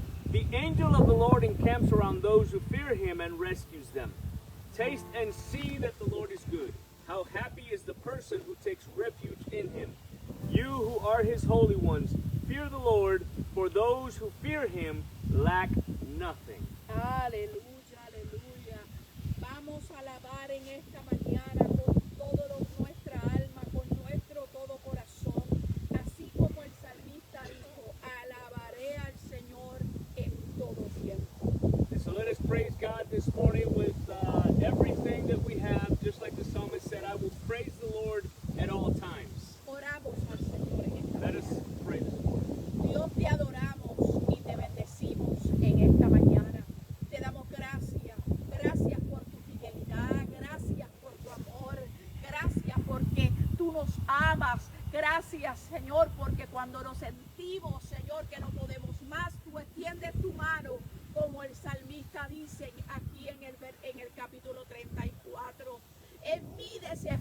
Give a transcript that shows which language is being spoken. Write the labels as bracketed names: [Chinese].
[English] The angel of the Lord encamps around those who fear Him and rescues them. Taste and see that the Lord is good. How happy is the person who takes refuge in Him. You who are His holy ones, fear the Lord, for those who fear Him lack nothing. [Spanish] Aleluya, aleluya. Vamos a alabar en esta mañana con todo nuestra alma, con nuestro todo corazón. Así como el salmista dijo, alabaré al Señor en todo tiempo. [English] And so let us praise God this morning with everything that we have, just like the psalmist said, I will praise the Lord at all times. [Spanish] Oramos al Señor en esta [English] Let us [Spanish] mañana. [English] pray this morning. [Spanish] Dios, te adoramos y te bendecimos en esta mañana. Te damos gracias. Gracias por tu fidelidad. Gracias por tu amor. Gracias porque tú nos amas. Gracias, Señor, porque cuando nos sentimos, Señor, que no podemos más, tú extiendes tu mano, como el salmista dice aquí en el capítulo 34. En mi desesperación